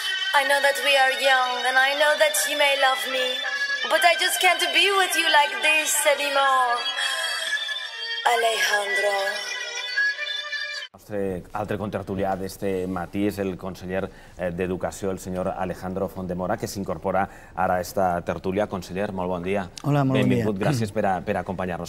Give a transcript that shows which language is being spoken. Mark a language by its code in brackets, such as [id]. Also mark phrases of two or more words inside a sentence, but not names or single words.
[en] I know that we are young, and I know that you may love me, but I just can't be with you like this anymore. [ca] Alejandro. El nostre altre contertulià d'este matí és el conseller d'Educació, el senyor Alejandro Font-de-Mora, que s'incorpora ara a esta tertúlia. Conseller, molt bon dia. Hola, molt bon dia. Benvingut, gràcies per acompanyar-nos.